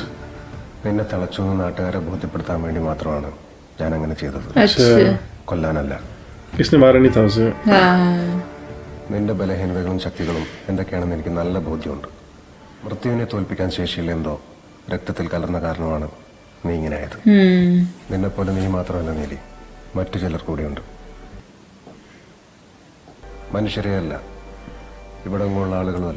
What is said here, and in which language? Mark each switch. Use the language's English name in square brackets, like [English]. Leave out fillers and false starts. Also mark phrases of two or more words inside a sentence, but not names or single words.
[Malayalam] നിന്നെ തളച്ചു എന്ന് നാട്ടുകാരെ ബോധ്യപ്പെടുത്താൻ വേണ്ടി മാത്രമാണ് ഞാൻ അങ്ങനെ ചെയ്തത്. [Hindi] अच्छा. [Malayalam] കൊല്ലാനല്ല. [Hindi] इसने मारा नहीं था उसे. हाँ. [Malayalam] നിന്റെ ബലഹീനതകളും ശക്തികളും എന്തൊക്കെയാണെന്ന് എനിക്ക് നല്ല ബോധ്യമുണ്ട്. മൃത്യുവിനെ തോൽപ്പിക്കാൻ ശേഷിയില്ല എന്തോ രക്തത്തിൽ കലർന്ന കാരണമാണ് നീ ഇങ്ങനെ ആയത്. നിന്നെപ്പോലെ നീ മാത്രമല്ല നീലി, മറ്റു ചിലർ കൂടിയുണ്ട്. മനുഷ്യരെയല്ല, ഇവിടെ ഉള്ള ആളുകളുമല്ല.